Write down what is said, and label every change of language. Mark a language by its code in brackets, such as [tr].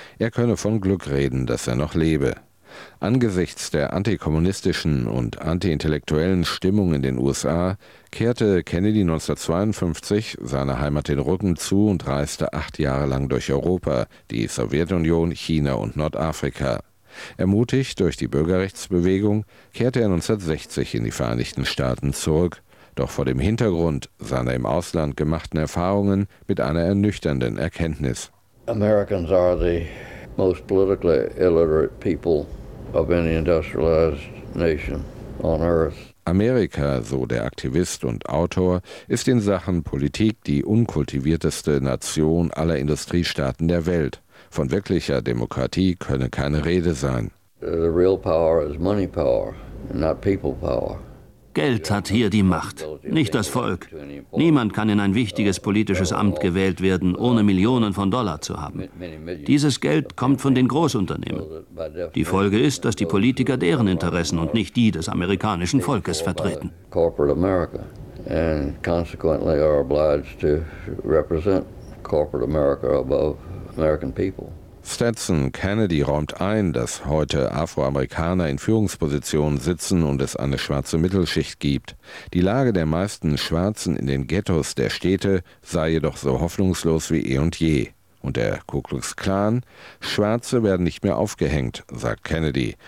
[de] Er könne von Glück reden, dass er noch lebe. Angesichts der antikommunistischen und antiintellektuellen Stimmung in den USA kehrte Kennedy 1952 seiner Heimat den Rücken zu und reiste 8 Jahre lang durch Europa, die Sowjetunion, China und Nordafrika. Ermutigt durch die Bürgerrechtsbewegung kehrte er 1960 in die Vereinigten Staaten zurück. Doch vor dem Hintergrund seiner im Ausland gemachten Erfahrungen mit einer ernüchternden Erkenntnis. [en] Americans are the most politically illiterate people of any industrialized nation on earth. [de] Amerika, so der Aktivist und Autor, ist in Sachen Politik die unkultivierteste Nation aller Industriestaaten der Welt. Von wirklicher Demokratie könne keine Rede sein. [en] The real power is money power, not people power. [de] Geld hat hier die Macht, nicht das Volk. Niemand kann in ein wichtiges politisches Amt gewählt werden, ohne Millionen von Dollar zu haben. Dieses Geld kommt von den Großunternehmen. Die Folge ist, dass die Politiker deren Interessen und nicht die des amerikanischen Volkes vertreten. [en] Corporate America and consequently are obliged to represent corporate America above American people. [de] Stetson Kennedy räumt ein, dass heute Afroamerikaner in Führungspositionen sitzen und es eine schwarze Mittelschicht gibt. Die Lage der meisten Schwarzen in den Ghettos der Städte sei jedoch so hoffnungslos wie eh und je. Und der Ku Klux Klan? Schwarze werden nicht mehr aufgehängt, sagt Kennedy.